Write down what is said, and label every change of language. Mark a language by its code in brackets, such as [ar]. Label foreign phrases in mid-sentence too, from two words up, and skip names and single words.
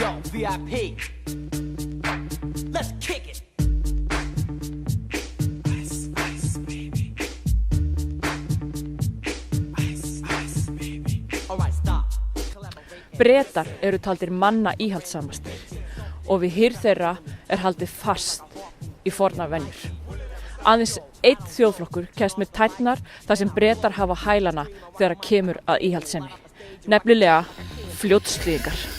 [en] VIP. Let's kick it. Ice, ice, baby. Ice, ice, baby. All right, stop. [is] Bretar eru taldir manna íhaldssamastir og við hirð þeirra haldið fast í fornar venjur. Aðeins einn þjóðflokkur kemst með tærnar þar sem Bretar hafa hælana þegar kemur að íhaldssemi. Nefnilega fljótslýðingar.